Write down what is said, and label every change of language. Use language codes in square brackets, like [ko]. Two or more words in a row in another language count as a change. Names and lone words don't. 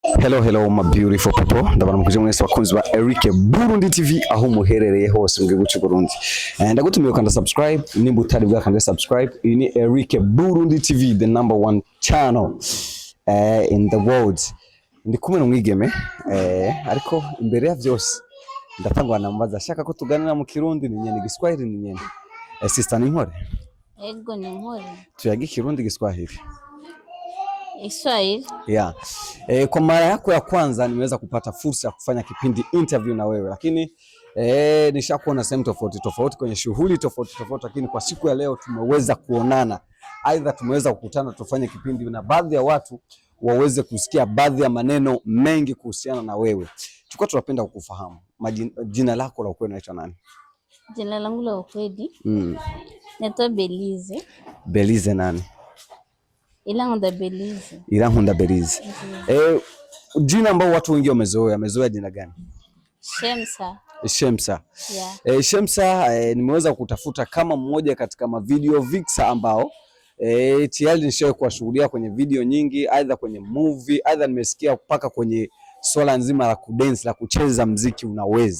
[en] Hello my beautiful people, [rn] ndabona mukuje mwese bakunzi ba Eric Burundi TV aho muherereye hose mu gihugu cy'u Burundi. Ndagutumiye kanda subscribe nimba utari bwakanda subscribe. Iyi ni Eric Burundi TV, [en] the number one channel in the world. [rn] Ndi kumwe n'umwigeme ariko imbere ya byose ndatangwa nambaza shaka ko tuganira mu Kirundi ni nyene Giswahili ni nyene. Sister ni nkore? Ego ni nkore. Tuyagi Kirundi Giswahili. Kiswahili. Yeah. [sw] Kwa mara yako ya kwanza nimeweza kupata fursa ya kufanya kipindi interview na wewe, lakini nishakuona sehemu tofauti kwenye shughuli tofauti, lakini kwa siku ya leo tumeweza kuonana. Aidha tumeweza kukutana tufanye kipindi na baadhi ya watu waweze kusikia baadhi ya maneno mengi kuhusiana na wewe. Tulikuwa tunapenda kukufahamu. Jina lako la ukweli unaitwa nani? Jina langu la ukweli naitwa Belize. Belize nani? Irankunda Belize. Irankunda Belize. Jina ambao watu wengi wamezoea jina gani? Shemsa. Yeah. Shemsa nimeweza kutafuta kama mmoja katika mavideo vixer ambao tayari nishawahi kuwashuhudia kwenye video nyingi, aidha kwenye movie, aidha nimesikia mpaka kwenye swala nzima la kudance, la kucheza muziki unaweza.